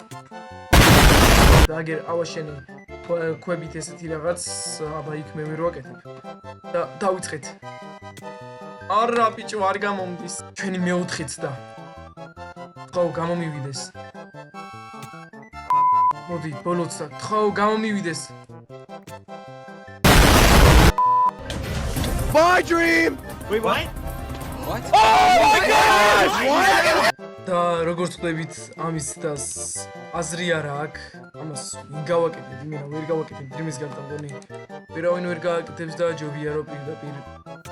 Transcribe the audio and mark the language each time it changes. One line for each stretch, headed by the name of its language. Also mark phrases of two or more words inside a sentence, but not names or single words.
Georgian: და აგერ ავაშენი ქვებით ესეთი რაღაც, აბა იქ მე ვერ ვაკეთებ. და დავიწყეთ. არა ბიჭო არ გამომდის. ჩვენი მე-4-ც და. ხო, გამომივიდეს. მოდი, ბოლოც და. ხო, გამომივიდეს.
English: My dream! Wait, what? What? Oh my gosh! What?
Georgian: და როგორც ხვდებით, ამის დას აზრი არა აქვს. ამას გავაკეთებ, იმენა ვერ გავაკეთებ დრიმის გარდა მგონი. ვერავინ ვერ გააკეთებს და ჯობია რომ პირდაპირ